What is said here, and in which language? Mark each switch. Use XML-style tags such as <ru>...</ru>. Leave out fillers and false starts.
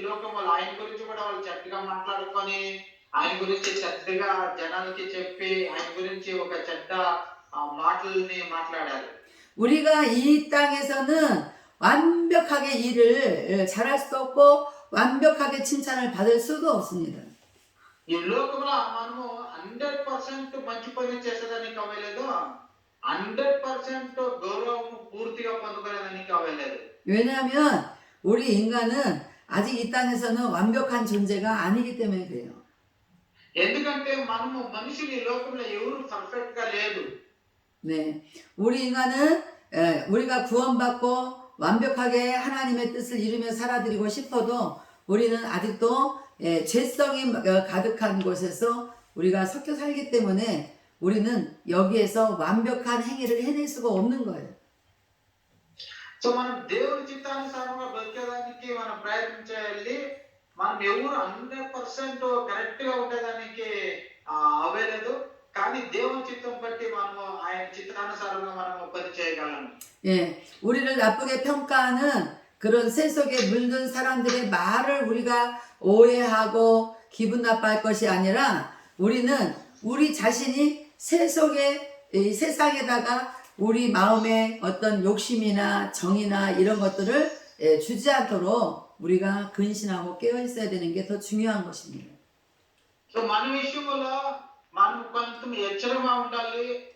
<te>లోకంలో ఆయన గురించి కూడా వాళ్ళు చక్కగా మాట్లాడుకొని ఆయన గురించి చెడ్డగా జనాలకి చెప్పి ఆయన గురించి ఒక చెడ్డ మాటల్ని మాట్లాడారు.</te> <ko>우리가 이 땅에서는 완벽하게 일을 잘할 수도 없고 완벽하게 칭찬을 받을 수도 없습니다.</ko> <te>ఈ లోకంలో మనము 100% మంచి పని చేసేదానికి అవ్వలేదు, 100% గౌరవం పూర్తిగా పొందుకునేదానికి అవ్వలేదు.</te> <ko>왜냐하면 우리 인간은 아직 이 땅에서는 완벽한 존재가 아니기 때문에 그래요.</ko> <te>ఎందుకంటే మనము మనుషులు ఈ లోకంలో ఎవరు పర్ఫెక్ట్ గా లేదు.</te> <ko>네, 우리 인간은 우리가 구원받고 완벽하게 하나님의 뜻을 이루며 살아드리고 싶어도 우리는 아직도 죄성이 가득한 곳에서 우리가 섞여 살기 때문에 우리는 여기에서 완벽한 행위를 해낼 수가 없는 거예요.</ko> <te>సో మనం దేవుని చిత్తానుసారంగా బతికేదానికి మనం ప్రయత్నించాలి. మనం ఎవరు 100% కరెక్ట్ గా ఉండేదానికి అవ్వలేదు. కానీ దేవుని చిత్తం బట్టి మనము ఆయన చిత్తానుసారంగా మనము పని చేయగలం.</te> <ko>예, 우리를 나쁘게 평가하는 그런 세속에 물든 사람들의 말을 우리가 오해하고 기분 나빠할 것이 아니라 우리는 우리 자신이 세속의 이 세상에다가 우리 마음의 어떤 욕심이나 정이나 이런 것들을 주지 않도록 우리가 근신하고 깨어 있어야 되는 게 더 중요한 것입니다.</ko> <te>సో మన విషయంలో మనం కొంచెం హెచ్చరికగా ఉండాలి.</te>